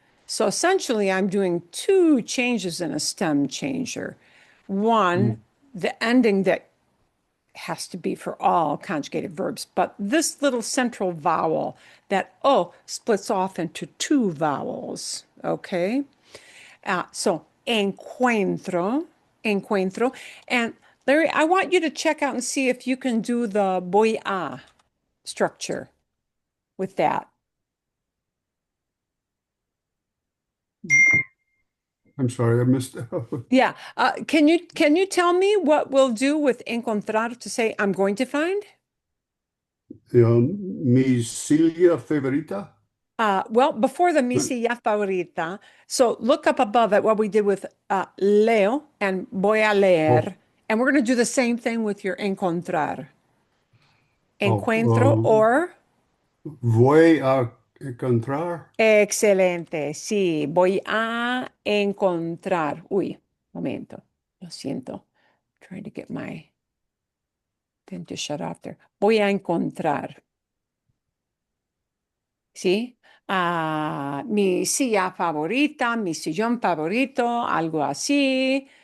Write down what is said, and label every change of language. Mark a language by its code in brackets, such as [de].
[en] So essentially, I'm doing two changes in a stem changer. One, the ending that has to be for all conjugated verbs, but this little central vowel, that O, splits off into two vowels, okay? [es] So encuentro, encuentro. [en] And Larry, I want you to check out and see if you can do the voy a structure with that. I'm sorry, I missed. Yeah. Can you tell me what we'll do with encontrar to say I'm going to find? [es] Mi Silvia favorita. [en] Well, before the [es] mi silla favorita, [en] so look up above at what we did with leo and [es] voy a leer, [en] and we're going to do the same thing with your encontrar. [es] Encuentro or Voy a encontrar. excelente, sí, voy a encontrar. Uy, momento, lo siento. [en] Trying to get my thing to shut off there. [es] Voy a encontrar. ¿Sí? Mi silla favorita, mi sillón favorito, algo así.